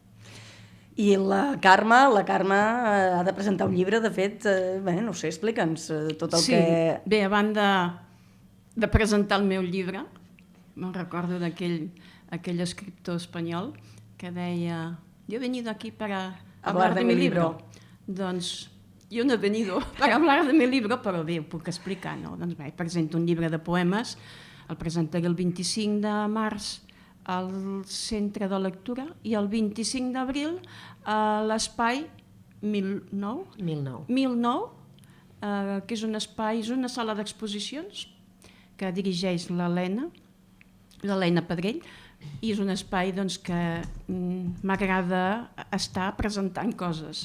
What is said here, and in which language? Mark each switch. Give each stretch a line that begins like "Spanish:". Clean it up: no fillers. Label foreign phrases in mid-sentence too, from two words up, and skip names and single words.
Catalan: I la Carme ha de presentar un llibre, de fet, no sé, explica'ns tot el que... Sí, bé, a banda de presentar el meu llibre, me'n recordo d'aquell escriptor espanyol que deia:
Spanish: yo he venido aquí para hablar de mi libro.
Catalan: Doncs jo
Spanish: no he venido para hablar de mi libro,
Catalan: però bé, ho puc explicar, no? Doncs bé, presento un llibre de poemes, el presentaré el 25 de març al Centre de Lectura i el 25 d'abril a l'Espai 1009, que és un espai, és una sala d'exposicions que dirigeix l'Helena Pedrell, i és un espai doncs, que m'agrada estar presentant coses.